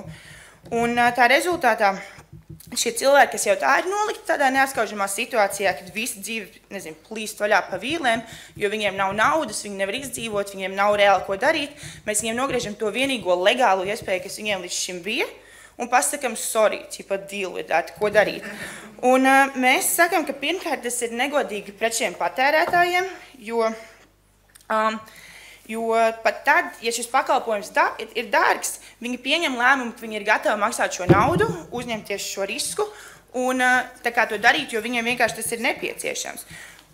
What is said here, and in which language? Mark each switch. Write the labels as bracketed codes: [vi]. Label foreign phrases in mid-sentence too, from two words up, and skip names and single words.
[lv] Un tā rezultātā šie cilvēki, kas jau tā ir nolikti tādā neatskaužamā situācijā, kad visa dzīve, plīst vaļā pa vīlēm, jo viņiem nav naudas, viņi nevar izdzīvot, viņiem nav reāli ko darīt, mēs viņiem nogriežam to vienīgo legālo iespēju, kas viņiem līdz šim bija, un pasakam, [en] sorry, deal with that, [lv] ko darīt. Un mēs sakam, ka pirmkārt tas ir negodīgi pret šiem patērētājiem, jo pat tad, ja šis pakalpojums ir dārgs, viņi pieņem lēmumu, ka viņi ir gatavi maksāt šo naudu, uzņemties šo risku un to darīt, jo viņiem vienkārši tas ir nepieciešams.